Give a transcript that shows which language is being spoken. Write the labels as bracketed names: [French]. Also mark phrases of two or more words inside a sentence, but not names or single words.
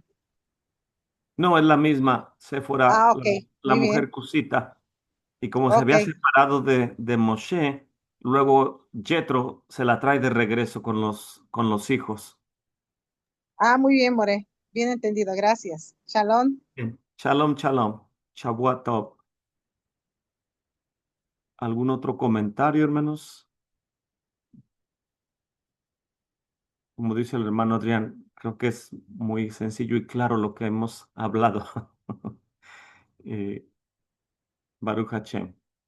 [Spanish] No, es la misma, Séfora, Ah, ok, la muy bien. mujer cusita. Y como se Ok. había separado de Moshe, luego Jetro se la trae de regreso con los hijos. Ah, muy bien, More. Bien entendido, gracias. Shalom. Bien. [Hebrew] שלום, שלום. שבוע טוב. [Spanish] ¿Algún otro comentario, hermanos? Como dice el hermano Adrián, creo que es muy sencillo y claro lo que hemos hablado. Eh, [Hebrew] ברוך השם.